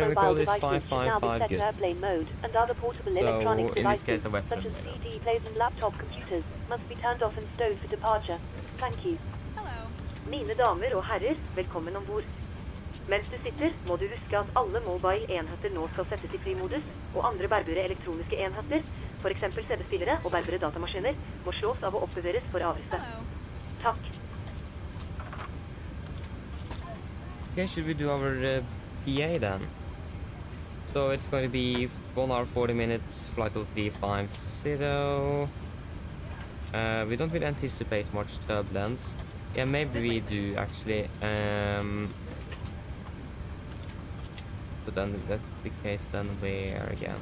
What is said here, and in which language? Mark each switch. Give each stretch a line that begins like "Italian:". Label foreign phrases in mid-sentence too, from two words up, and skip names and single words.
English: and mobile record is devices should now be 555 set to good. airplane mode, and other portable So, electronic in this devices, case, a weapon, such as you know. CD players and laptop computers, must be turned off and stowed for departure. Thank you. Hello.
Norwegian: Mine damer og herrer, velkommen ombord. Mens du sitter, må du huske at alle mobile-enheter nå skal settes i flymodus, og andre bærbare elektroniske enheter, for eksempel CD-spillere og bærbare datamaskiner, må slås av og oppbevares for avreste.
English: Hello.
Norwegian: Takk.
English: Okay, should we do our PA then? So it's going to be 1 hour 40 minutes, flight level 350. We don't really anticipate much turbulence. Yeah, maybe we do actually. But then if that's the case, then where again?